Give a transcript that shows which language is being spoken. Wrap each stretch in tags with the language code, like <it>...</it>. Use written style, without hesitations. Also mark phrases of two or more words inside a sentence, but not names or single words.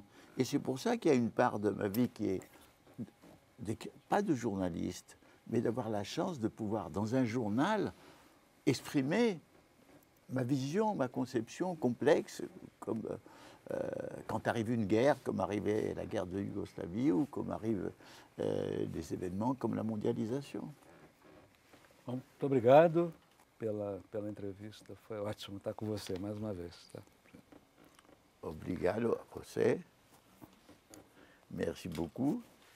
<fr>Et c'est pour ça qu'il y a une part de ma vie qui est pas de journaliste, mais d'avoir la chance de pouvoir, dans un journal, exprimer ma vision, ma conception complexe, comme quand arrive une guerre, comme arrivait la guerre de Yougoslavie, ou comme arrivent des événements comme la mondialisation.</fr> <pt>Muito obrigado pela entrevista, foi ótimo estar com você mais uma vez. Tá? Obrigado a você,</pt> <fr>merci beaucoup.</fr>